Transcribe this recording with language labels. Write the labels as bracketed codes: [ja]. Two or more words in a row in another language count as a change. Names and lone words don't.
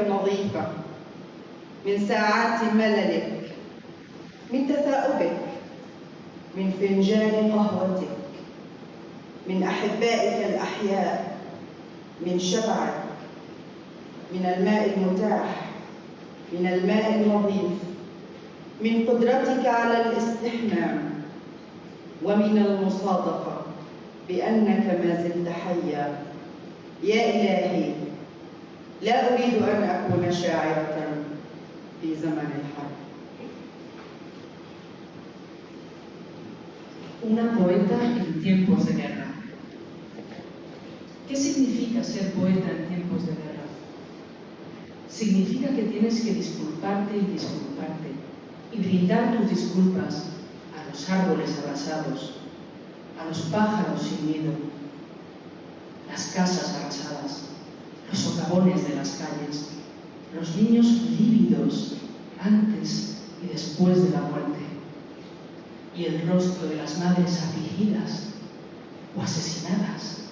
[ar] النظيفة، من ساعات مللك، من تثاؤبك، من فنجان قهوتك، من أحبائك الأحياء، من شبعك، من الماء المتاح، من الماء النظيف، من قدرتك على الاستحمام، ومن المصادفة بأنك ما زلت حيا. يا إلهي، لا أريد أن أكون شاعرة في زمن الحرب. [es] Una poeta en tiempos de guerra. ¿Qué significa ser poeta en tiempos de guerra? Significa que tienes que disculparte y brindar tus disculpas a los árboles abrasados, a los pájaros sin nido, las casas arrasadas, los socavones de las calles, los niños lívidos antes y después de la muerte, y el rostro de las madres afligidas o asesinadas.